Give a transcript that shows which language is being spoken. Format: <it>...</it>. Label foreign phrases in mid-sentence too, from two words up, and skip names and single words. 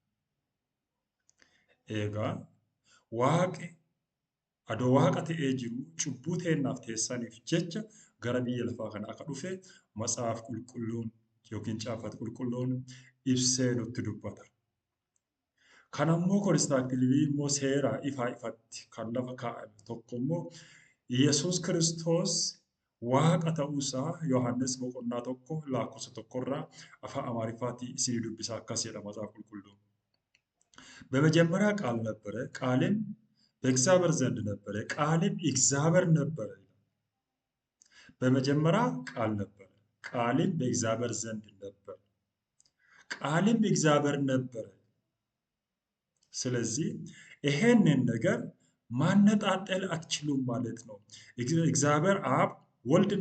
<om>Egaa waaqi adoo waaqa ta'ee jiru cubbuu teennaaf teessaniif jecha gara biyya lafaa kana akka dhufe matsaaf qulqulluun yookiin caafata qulqulluun ibsee nutti dubbata. Kanammoo kiristaanonni immoo seeraa ifaa ifatti kan lafa kaa'ame tokko immoo Iyesuus Kiristoos waaqa ta'uusaa Yohaannis boqonnaa tokko lakkoofsa tokkorraa afaan Amaariffaatiin isinii dubbisaa akkas jedha</om> <am>መጽሐፍ ቅዱስ በመጀመሪያ ቃል ነበረ ቃልም በእግዚአብሔር ዘንድ ነበረ ቃልም እግዚአብሔር ነበረ በመጀመሪያ ቃል ነበረ ቃልም በእግዚአብሔር ዘንድ ነበረ ቃልም እግዚአብሔር ነበረ። ስለዚህ ይሄንን ነገር ማነጣጠል አትችሉም ማለት ነው። እግዚአብሔር አብ ወልድና</am>